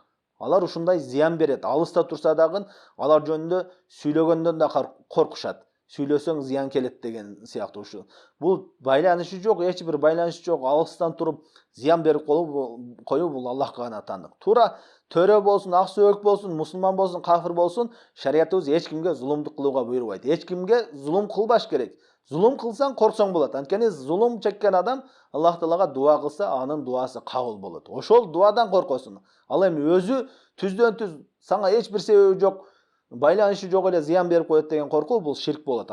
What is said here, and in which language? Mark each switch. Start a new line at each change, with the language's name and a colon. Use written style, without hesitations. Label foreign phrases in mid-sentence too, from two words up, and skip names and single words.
Kyrgyz: Алар ушундай зыян берет. Алыста турса дагы алар жөнүндө сүйлөгөндөн да коркушат. Сүйлөсөң зыян келет деген сыяктуу ушул. Бул байланышы жок, эч бир байланышы жок, алыстан туруп зыян берип коюу бул Аллахка гана таандык. Туура төрө болсун, ак сөөк болсун, мусулман болсун, кафир болсун, шариятыбыз эч кимге зулумдук кылууга буйрубайт. Эч кимге зулум кылбаш керек. Зулум кылсаң корксоң болот. Анткени зулум чеккен адам Аллах Таалага дуа кылса, анын дуасы кабыл болот. Ошол дуадан коркосуң. Ал эми өзү түздөн түз сага эч бир себеби жок, байланышы жок эле зыян берип коет деген коркуу бул ширк болот.